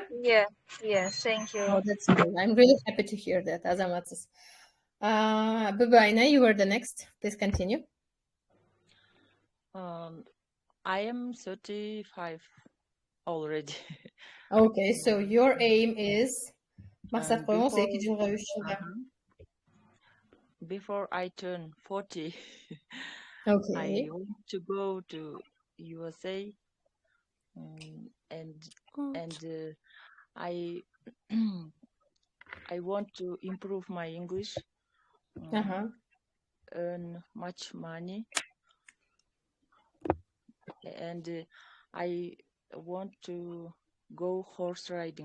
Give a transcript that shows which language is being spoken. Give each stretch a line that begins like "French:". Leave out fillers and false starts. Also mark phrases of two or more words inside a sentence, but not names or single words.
English: Yeah. Thank you. Oh, that's good. I'm really happy to hear that.
Kyrgyz: Azamatsız.
English: Babaina, you are the next. Please continue. I am 35 already. Okay, so your aim is
Kyrgyz: максат коюңуз 2 жылга 3 жылга.
English: Before I turn 40, Okay. I want to go to USA, and I I want to improve my English, earn much money, and I want to go horse riding.